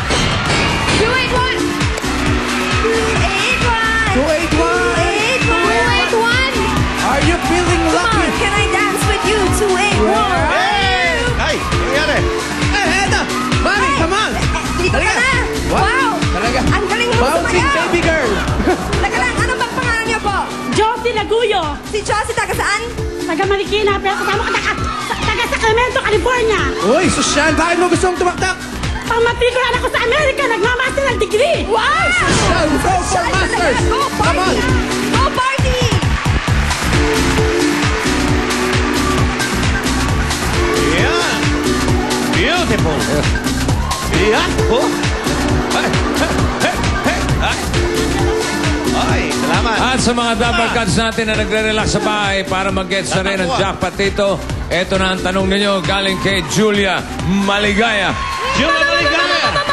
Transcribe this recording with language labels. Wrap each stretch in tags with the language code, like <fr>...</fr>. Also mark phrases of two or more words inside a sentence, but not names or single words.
<en>281! 281! Are you feeling Come lucky? on, can I dance with you? 281!</en> <tl>Ay! Nangyari? Eto!</tl> <en>Mami, come on!</en> <tl>Dito ka na! Wow! Talaga. Ang galing mo</tl> <en>Bouncing</en> <tl>sumayaw!</tl> <en>baby girl!</en> <tl>Teka lang, ano bang pangalan niyo po? Josie Laguyo, Si Josie, taga saan? taga Marikina, pero kasama ko taga Sacramento, California. Uy, Sushan, bakit mo gusto mong tumaktak? Pang matrikulan ako sa Amerika, nagmamaster ng degree. Wow!</tl> <en>Sushan, go for masters! Go Come party! on! Go party! Yeah. Beautiful. Yeah. Oh.</en> <tl>Ay, salamat. At sa mga</tl> <en>double cuts</en> <tl>natin na nagre-relax sa bahay para mag-gets na rin ang jackpot dito, eto na ang tanong ninyo galing kay Julia Maligaya. Julia Maligaya.</tl>